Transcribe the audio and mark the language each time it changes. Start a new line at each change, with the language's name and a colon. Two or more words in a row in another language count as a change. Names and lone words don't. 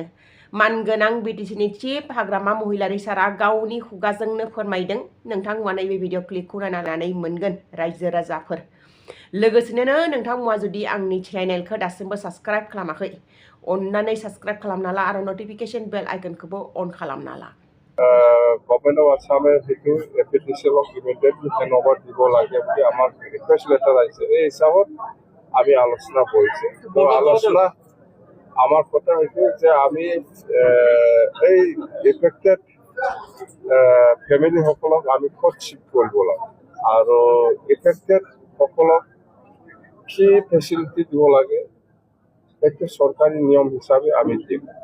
Bodo: मानगोनां बिटिसिनि चिफ हाग्रामा महिलारि सारा गावनि खुगाजोंनो फोरमायदों। नोंथांमोना नैबे भिडिअ क्लिपखौ नायनानै मोनगोन रायजो राजाफोर। लोगोसेनो नोंथांमोना जुदि आंनि चेनेलखौ दासिमबो साबस्क्राइब खालामाखै अन्नानै साबस्क्राइब खालामना ला आरो
English: notification bell icon
Bodo: अन खालामना ला।
Assamese: গভৰ্ণমেণ্ট অফ আছামে সেইটো এপিডিচিএলক
English: immediately handover
Assamese: দিব লাগে বুলি আমাক
English: request letter
Assamese: আহিছে। এই হিচাপত আমি আলোচনা কৰিছে। আলোচনা আমার কথা হয়েছে যে আমি এই
English: affected family
Assamese: সকলক আমি ক'ত শিফ্ট কৰিব লাগে আৰু এফেক্টেড সকলক কি ফেচিলিটি দিব লাগে সেইটো চৰকাৰী নিয়ম হিচাপে আমি দিম।